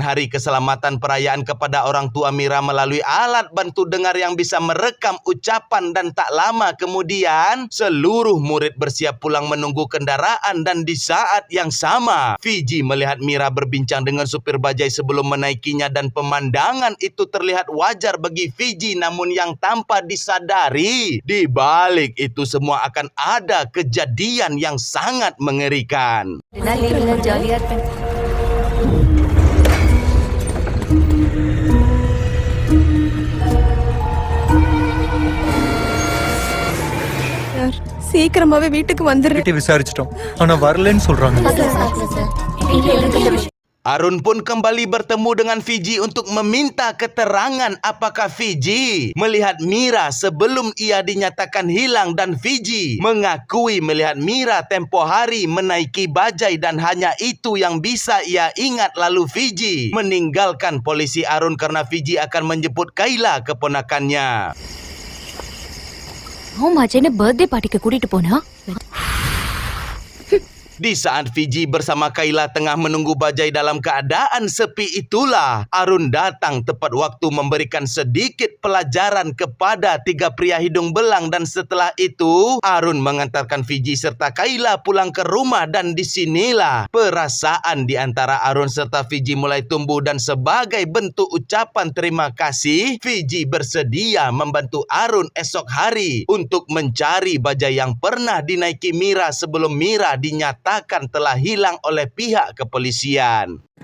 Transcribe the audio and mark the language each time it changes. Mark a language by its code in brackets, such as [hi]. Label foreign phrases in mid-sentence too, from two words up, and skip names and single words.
[id] hari keselamatan perayaan kepada orang tua Mira melalui alat bantu dengar yang bisa merekam ucapan dan tak lama kemudian, seluruh murid bersiap pulang menunggu kendaraan dan di saat yang sama, Fiji melihat Mira berbincang dengan supir bajai sebelum menaikinya dan pemandangan itu terlihat wajar bagi Fiji namun yang tanpa disadari, di balik itu semua akan ada kejadian yang sangat mengerikan. [ta] சீக்கிரமாவே வீட்டுக்கு வந்துடுறேன். விசாரிச்சிட்டோம் ஆனா வரலன்னு சொல்றாங்க. [id] Arun pun kembali bertemu dengan Fiji untuk meminta keterangan apakah Fiji melihat Mira sebelum ia dinyatakan hilang dan Fiji mengakui melihat Mira tempo hari menaiki bajai dan hanya itu yang bisa ia ingat. Lalu Fiji meninggalkan polisi Arun karena Fiji akan menjemput Kayla keponakannya. [ta] Macamnya [en] birthday party [ta] ke கூட்டிட்டு போனா [id] Di saat Fiji bersama Kayla tengah menunggu bajai dalam keadaan sepi itulah, Arun datang tepat waktu memberikan sedikit pelajaran kepada 3 pria hidung belang dan setelah itu, Arun mengantarkan Fiji serta Kayla pulang ke rumah dan disinilah perasaan di antara Arun serta Fiji mulai tumbuh dan sebagai bentuk ucapan terima kasih, Fiji bersedia membantu Arun esok hari untuk mencari bajai yang pernah dinaiki Mira sebelum Mira dinyatakan telah hilang oleh pihak kepolisian.